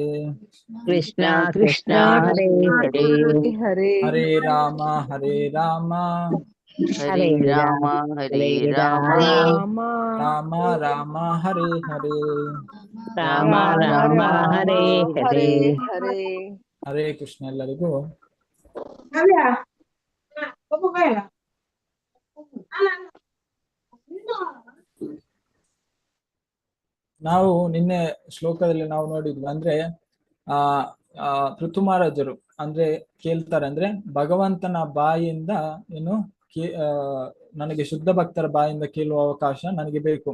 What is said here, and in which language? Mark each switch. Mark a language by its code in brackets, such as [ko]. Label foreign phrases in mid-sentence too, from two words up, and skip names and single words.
[sa] ಕೃಷ್ಣ ಕೃಷ್ಣ ಹರೇ ಹರೇ ಹರೇ ರಾಮ ಹರೇ ರಾಮ ಹರೇ ರಾಮ ಹರೇ ರಾಮ ರಾಮ ರಾಮ ಹರೇ ಹರೇ ರಾಮ ರಾಮ ಹರೇ ಹರೇ. ಹರೇ ಕೃಷ್ಣ. [kn] ಎಲ್ಲರಿಗೂ ನಾವು ನಿನ್ನೆ ಶ್ಲೋಕದಲ್ಲಿ ನಾವು ನೋಡಿದ್ವಿ, ಅಂದ್ರೆ ಪೃಥು ಮಹಾರಾಜರು ಅಂದ್ರೆ ಕೇಳ್ತಾರೆ, ಅಂದ್ರೆ ಭಗವಂತನ ಬಾಯಿಯಿಂದ ಏನು ನನಗೆ ಶುದ್ಧ ಭಕ್ತರ ಬಾಯಿಂದ ಕೇಳುವ ಅವಕಾಶ ನನಗೆ ಬೇಕು.